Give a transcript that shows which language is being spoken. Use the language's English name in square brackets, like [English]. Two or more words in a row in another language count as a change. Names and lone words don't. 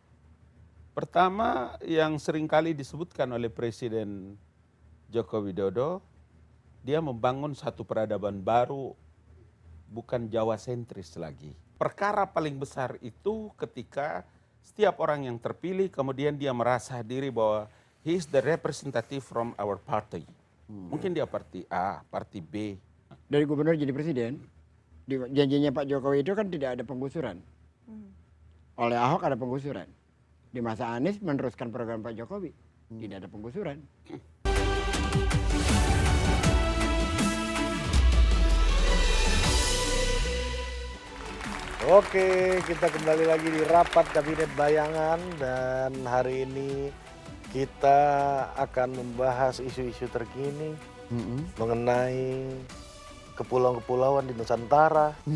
[Indonesian] Pertama yang seringkali disebutkan oleh Presiden Joko Widodo, dia membangun satu peradaban baru, bukan Jawa sentris lagi. Perkara paling besar itu ketika setiap orang yang terpilih kemudian dia merasa diri bahwa [English] he is the representative from our party. [Indonesian] Mungkin dia parti A, parti B. Dari gubernur jadi presiden, janjinya Pak Jokowi itu kan tidak ada penggusuran. Oleh Ahok ada penggusuran. Di masa Anies meneruskan program Pak Jokowi, tidak ada penggusuran. Oke, kita kembali lagi di Rapat Kabinet Bayangan dan hari ini kita akan membahas isu-isu terkini mengenai kepulauan-kepulauan di Nusantara.